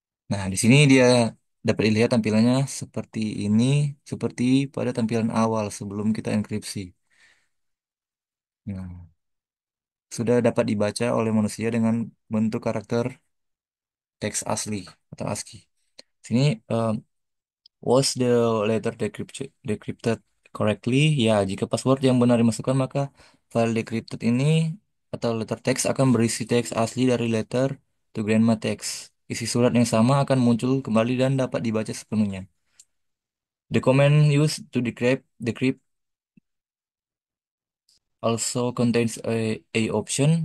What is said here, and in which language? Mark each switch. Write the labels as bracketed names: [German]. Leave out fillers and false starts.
[Indonesian] Nah, di sini dia dapat dilihat tampilannya seperti ini, seperti pada tampilan awal sebelum kita enkripsi. Nah, sudah dapat dibaca oleh manusia dengan bentuk karakter teks asli atau ASCII. Sini [English] was the letter decrypted correctly? [Indonesian] Ya, jika password yang benar dimasukkan maka file decrypted ini atau letter text akan berisi teks asli dari letter to grandma text. Isi surat yang sama akan muncul kembali dan dapat dibaca sepenuhnya. [English] The command used to decrypt also contains a option.